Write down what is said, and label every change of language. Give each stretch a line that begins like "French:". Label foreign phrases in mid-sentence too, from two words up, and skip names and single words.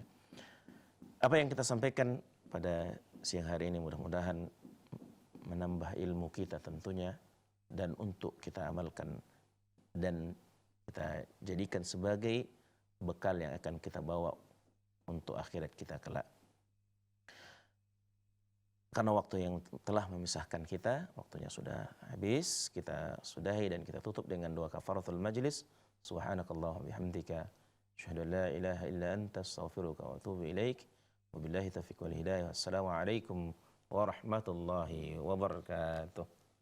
Indonesian: Apa yang kita sampaikan pada siang hari ini mudah-mudahan menambah ilmu kita tentunya, dan untuk kita amalkan dan kita jadikan sebagai bekal yang akan kita bawa untuk akhirat kita kelak. Karena waktu yang telah memisahkan kita, waktunya sudah habis, kita sudahi dan kita tutup dengan doa
Arabic: كفارة المجلس. سبحانك الله بحمدك، أشهد أن لا إله إلا أنت، أستغفرك وأتوب إليك. وبالله التوفيق والهداية. والسلام عليكم ورحمة الله وبركاته.